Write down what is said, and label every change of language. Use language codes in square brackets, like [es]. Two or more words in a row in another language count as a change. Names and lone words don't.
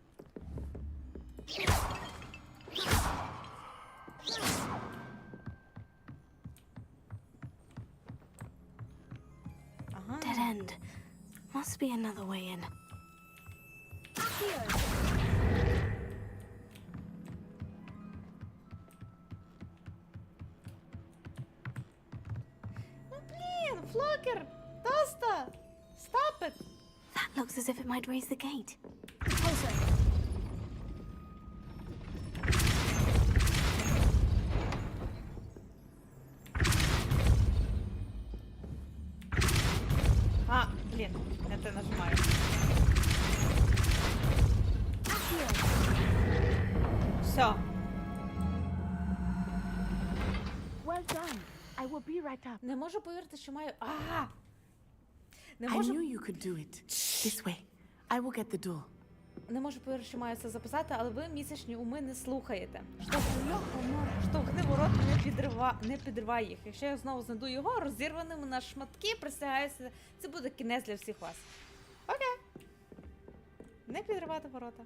[uk] Ага. [en] Dead end. Must be another way in. [uk] Ну, блін, Флокер! Тоста! [en] Stop it! That looks as if it might raise the gate. [uk] А, блін, не те нажимаю. Все. [en] Well done. I will be right up. [uk] Не можу повірити, що маю... Ага! Не [en] I [uk] можу... [en] knew you could do it. This way. I will get the door. [uk] Не можу повірити, що маю це записати, але ви місячні уми не слухаєте. Штовхни ворота, не підривай їх. Якщо я знову знайду його, розірваними на шматки, присягаюся, це буде кінець для всіх вас. Окей. Не підривати ворота.